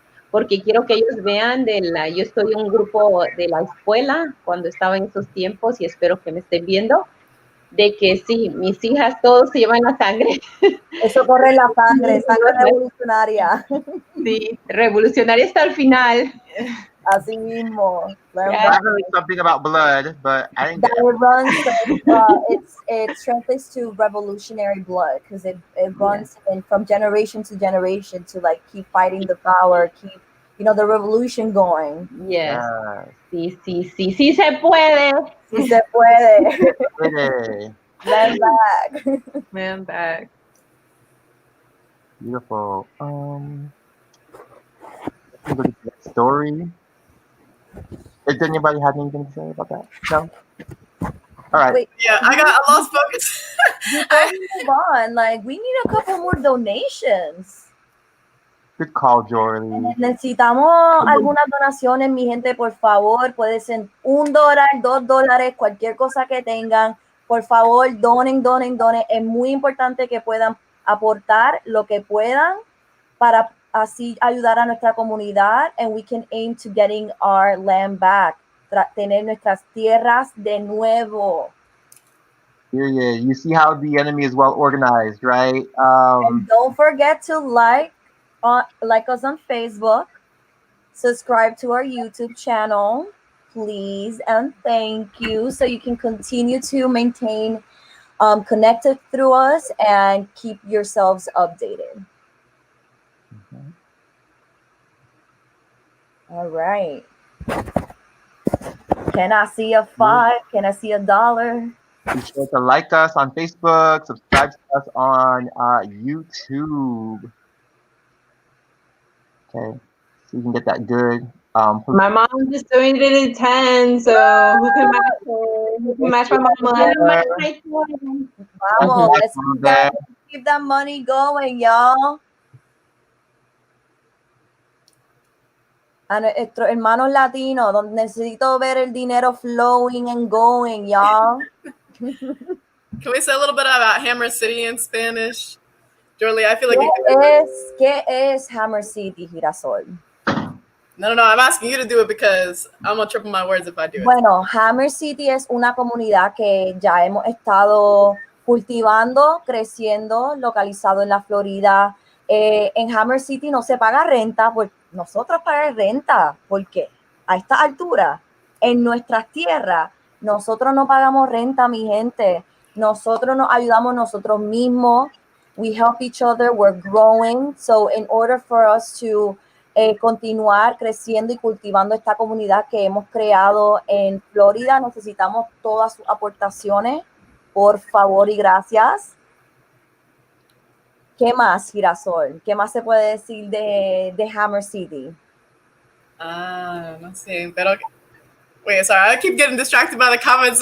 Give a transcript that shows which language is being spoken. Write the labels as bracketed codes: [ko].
[es] porque quiero que ellos vean yo estoy en un grupo de la escuela cuando estaba en esos tiempos y espero que me estén viendo, de que sí, mis hijas todos se llevan la sangre. Eso corre en la sangre, sangre revolucionaria. Sí, revolucionaria hasta el final. Así mismo. Learn [en] Yeah. I that. heard something about blood, but I didn't That get it runs, it translates to revolutionary blood because it runs in from generation to generation to like keep fighting the power, keep the revolution going. Yes. Yes. [es] Sí se puede. Si se puede. [en] Pretty. Land back. Man back. Beautiful. Let's go to the next story. Did anybody have anything to say about that? No? All right. Wait, Yeah, I lost focus. before we move on, like we need a couple more donations. Good call, Jorly. [es] Necesitamos algunas donaciones, mi gente, por favor. Puede ser $1, $2, cualquier cosa que tengan. Por favor, donen. Es muy importante que puedan aportar lo que puedan para así ayudar a nuestra comunidad, [en] and we can aim to getting our land back, [es] tener nuestras tierras de nuevo. [en] Period. You see how the enemy is well organized, right? And don't forget to like us on Facebook, subscribe to our YouTube channel, please, and thank you, so you can continue to maintain connected through us and keep yourselves updated. Mhm. All right. Can I see a 5? Can I see $1? Be sure to like us on Facebook, subscribe to us on YouTube. Okay, so you can get that good. My mom just donated 10, so who can match her? Who can match my mama? [es] Vamos, [en] let's keep that money going, y'all. [es] A nuestros hermanos latinos, donde necesito ver el dinero [en] flowing and going, y'all. Can we say a little bit about Hammer City in Spanish? Jorly, I feel like [es] ¿Qué es Hammer City, Girasol? [en] No, I'm asking you to do it because I'm gonna triple my words if I do it. [es] Bueno, Hammer City es una comunidad que ya hemos estado cultivando, creciendo, localizado en la Florida. En Hammer City no se paga renta, pues nosotros pagamos renta, porque a esta altura, en nuestras tierras, nosotros no pagamos renta, mi gente. Nosotros nos ayudamos nosotros mismos. [en] We help each other, we're growing. So in order for us to [es] continuar creciendo y cultivando esta comunidad que hemos creado en Florida, necesitamos todas sus aportaciones, por favor y gracias. ¿Qué más, Girasol? ¿Qué más se puede decir de Hammer City? No sé, pero [en] wait, sorry, I keep getting distracted by the comments.